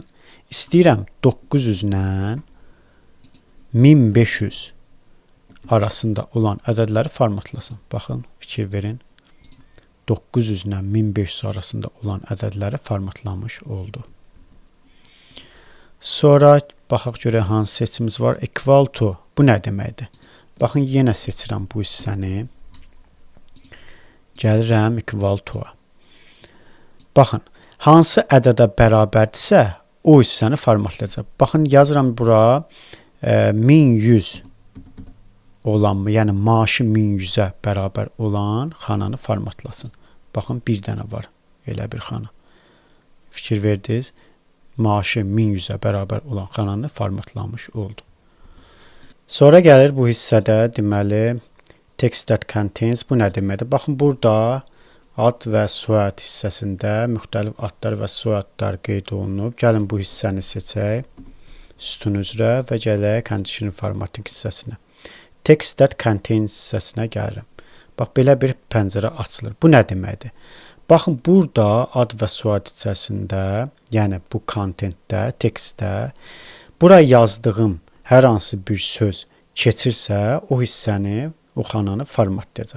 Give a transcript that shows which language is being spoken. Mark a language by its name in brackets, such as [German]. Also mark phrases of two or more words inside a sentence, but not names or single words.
[Azerbaijani] İstəyirəm 900-lə 1500 arasında olan ədədləri formatlasın. Baxın, fikir verin. 900-lə 1500 arasında olan ədədləri formatlamış oldu. Sonra baxaq görək hansı seçimimiz var. [English] Equal to. [Azerbaijani] Bu nə deməkdir? Baxın, yenə seçirəm bu hissəni. Gəlirəm [English] equal to- [Azerbaijani] a. Baxın, hansı ədədə bərabərdirsə, o hissəni formatlayacaq. Baxın, yazıram bura 1100 olan mı? Yəni, maaşı 1100-ə bərabər olan xananı formatlasın. Baxın, bir dənə var elə bir xana. Fikir verdiniz. Maaşı 1100-ə bərabər olan xananı formatlamış oldu. Sonra gəlir bu hissədə deməli [English] text that contains. [Azerbaijani] Bu nə deməkdir? Baxın, burada ad və soyad hissəsində müxtəlif adlar və soyadlar qeyd olunub. Gəlin bu hissəni seçək sütun üzrə və gələk [English] conditional formatting [Azerbaijani] hissəsinə. [English] Text that contains [Azerbaijani] hissəsinə gəlirəm. Bax, belə bir pəncərə açılır. Bu nə deməkdir? Baxın, burada ad və soyad içərisində, yəni bu contentdə, tekstdə, bura yazdığım hər hansı bir söz keçirsə, o hissəni, o xananı formatlayacaq.